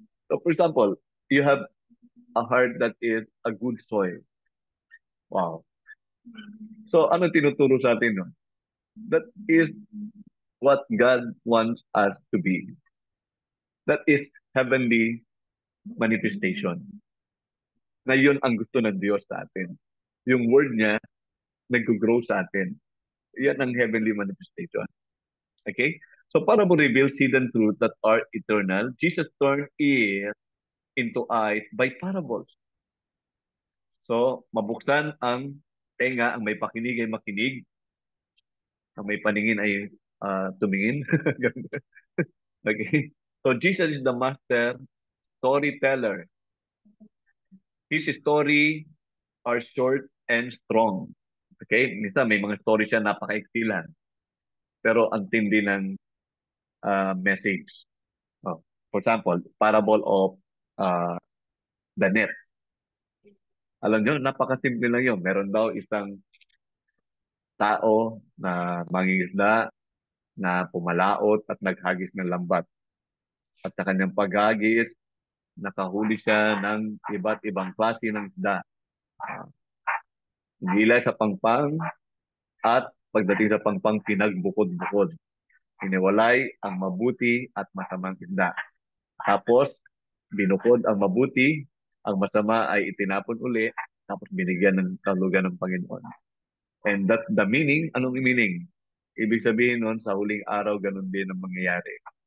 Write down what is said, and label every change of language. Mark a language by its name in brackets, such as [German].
[English] So for example, you have a heart that is a good soil. Wow. [Filipino] So ano tinuturo sa atin nun? [English] That is what God wants us to be. That is heavenly manifestation. [Filipino] Na yun ang gusto ng Diyos sa atin. Yung word niya, nag-grow sa atin. Yan ang heavenly manifestation. Okay? [English] So parable reveals hidden truths that are eternal. Jesus turned ears into eyes by parables. [Filipino] So, mabuksan ang tenga, ang may pakinig ay makinig, ang may paningin ay tumingin. [English] Okay? So, Jesus is the master storyteller. His story are short and strong. Okay? [Filipino] Minsan may mga story siya napaka-iksi lang. Pero ang tindi ng message. [English] Oh, for example, parable of uh, the net. [Filipino] Alam nyo, napakasimple lang yun. Meron daw isang tao na mangingisda na pumalaot at naghagis ng lambat. At sa kanyang paghagis, nakahuli siya ng iba't ibang klase ng isda. Gilay sa pangpang at pagdating sa pangpang, pinagbukod-bukod. Iniwalay ang mabuti at masamang isda. Tapos, binukod ang mabuti, ang masama ay itinapon uli, tapos binigyan ng kahulugan ng Panginoon. [English] And that's the meaning. [Filipino] Anong meaning? Ibig sabihin nun, sa huling araw, ganun din ang mangyayari.